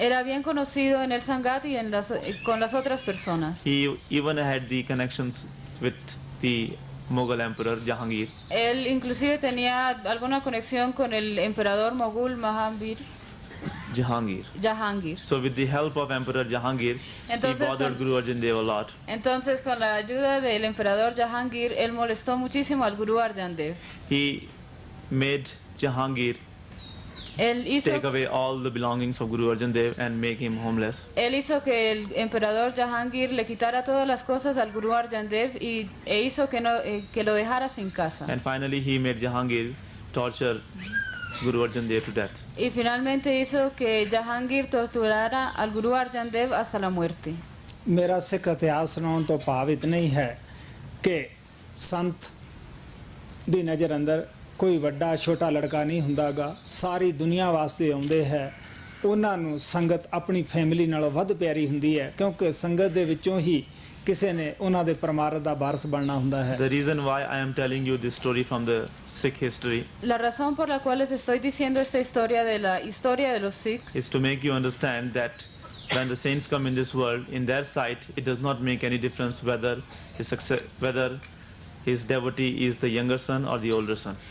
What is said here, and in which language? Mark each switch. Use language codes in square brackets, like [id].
[es] era bien conocido en el Sangat y en con las otras personas. [en] He even had the connections with the Mughal Emperor Jahangir. [es] Él inclusive tenía alguna conexión con el emperador mogul Jahangir. [en] So with the help of Emperor Jahangir, [es] Entonces, [en] he bothered Guru Arjan Dev a lot. [es] Entonces, con la ayuda del emperador Jahangir, él molestó muchísimo al Guru Arjan Dev. [en] He made Jahangir [es] Él hizo, [en] take away all the belongings of Guru Arjan Dev and make him homeless. [es] él hizo que el emperador Jahangir le quitara todas las cosas al Guru Arjan Dev e hizo que, que lo dejara sin casa. [en] And finally he made Jahangir torture Guru Arjan Dev to death. [es] Y finalmente hizo que Jahangir torturara al Guru Arjan Dev hasta la muerte. [pa] ਮੇਰਾ ਸਿੱਖ ਇਤਿਹਾਸ ਸੁਣਾਉਣ ਤੋਂ ਭਾਵ ਇਤਨਾ ਹੀ ਹੈ ਕਿ ਸੰਤ ਦੀ ਨਜ਼ਰ ਅੰਦਰ ਕੋਈ ਵੱਡਾ ਛੋਟਾ ਲੜਕਾ ਨਹੀਂ ਹੁੰਦਾਗਾ। ਸਾਰੀ ਦੁਨੀਆ ਵਾਸਤੇ ਆਉਂਦੇ ਹੈ। ਉਹਨਾਂ ਨੂੰ ਸੰਗਤ ਆਪਣੀ ਫੈਮਿਲੀ ਨਾਲੋਂ ਵੱਧ ਪਿਆਰੀ ਹੁੰਦੀ ਹੈ, ਕਿਉਂਕਿ ਸੰਗਤ ਦੇ ਵਿੱਚੋਂ ਹੀ ਕਿਸੇ ਨੇ ਉਹਨਾਂ ਦੇ ਪਰਮਾਰਥ ਦਾ ਵਾਰਸ ਬਣਨਾ ਹੁੰਦਾ ਹੈ। [en] The reason why I am telling you this story from the Sikh history [es] La razón por la cual les estoy diciendo esta historia de la historia de los Sikhs [en] is to make you understand that when the saints come in this world, in their sight, it does not make any difference whether his devotee is the younger son or the older son.